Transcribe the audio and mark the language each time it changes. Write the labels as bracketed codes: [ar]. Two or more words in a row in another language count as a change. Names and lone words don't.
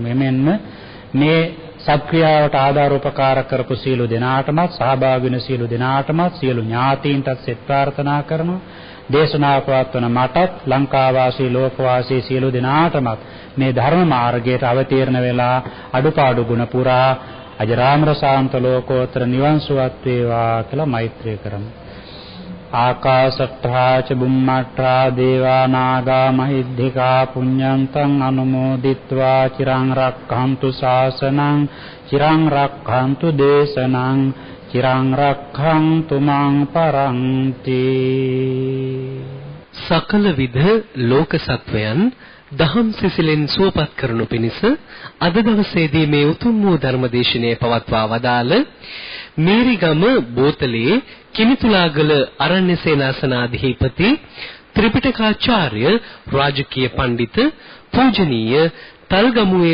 [si] එමෙන්ම මේ සත්ක්‍රියාවට ආධාර උපකාර කරපු සියලු දෙනාටමත් සහභාගී වෙන සියලු දෙනාටමත් සියලු ඥාතීන්ටත් සෙත් ප්‍රාර්ථනා කරනවා. දේශනා පවත්වන මටත් ලංකාවාසී ලෝකවාසී සියලු දෙනාටමත් මේ ධර්ම මාර්ගයට අවතීර්ණ වෙලා අඩුපාඩු ගුණ පුරා අජරාමර ශාන්ත ලෝකෝත්තර නිවන් සුවත් වේවා කියලා මෛත්‍රිය කරමු. [pi] ආකාශට්ඨා ච බුම්මට්ඨා දේවා නාග මහිද්దికා පුඤ්ඤන්තං අනුමෝදිත්වා චිරං රක්ඛන්තු ශාසනං චිරං රක්ඛන්තු දේශනං චිරං රක්ඛන්තු මං පරන්ති. [si] සකල විධ ලෝක සත්වයන් දහම් සිසිලෙන් සුවපත් කරනු පිණිස අද දවසේදී මේ උතුම් වූ ධර්මදේශනය පවත්වා වදාළ මේරිගම බෝතලේ කිමිතුලාගල අරණ්‍ය සේනාසනාධිපති ත්‍රිපිටකාචාර්ය රාජකීය පඬිත පූජනීය තල්ගමුවේ